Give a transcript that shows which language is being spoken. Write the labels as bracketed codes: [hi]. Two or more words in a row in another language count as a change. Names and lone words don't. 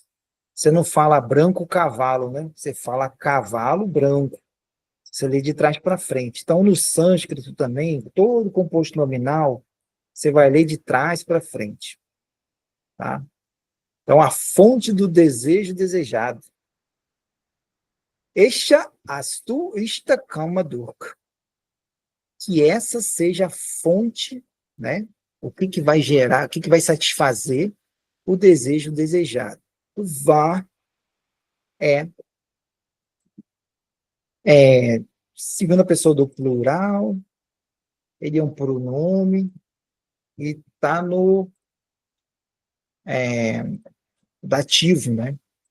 [pt] Você não fala branco cavalo, né? Você fala cavalo branco. Você lê de trás para frente. Então, no sânscrito também, todo composto nominal, você vai ler de trás para frente, tá? Então, a fonte do desejo desejado. [sa] Esha astu ista kama durga. [pt] Que essa seja a fonte, né? O que que vai gerar, o que que vai satisfazer o desejo desejado. O vá é, é segunda pessoa do plural, ele é um pronome e está no é, dativo, né?